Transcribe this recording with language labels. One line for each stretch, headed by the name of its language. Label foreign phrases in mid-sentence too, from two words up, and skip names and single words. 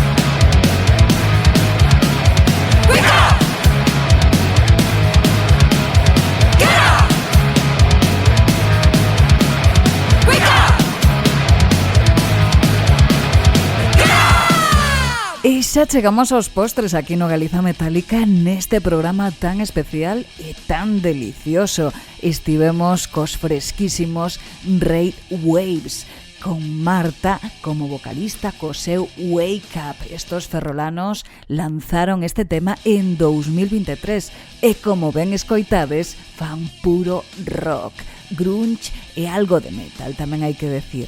English: Wake up! Get up! Wake up! Get up!
Galician: E xa chegamos aos postres aquí no Galiza Metálica neste programa tan especial e tan delicioso. Estivemos cos fresquísimos Red Waves, con Marta como vocalista co seu Wake Up. Estos ferrolanos lanzaron este tema en 2023 e como ben escoitades fan puro rock, grunge e algo de metal, tamén hai que decir.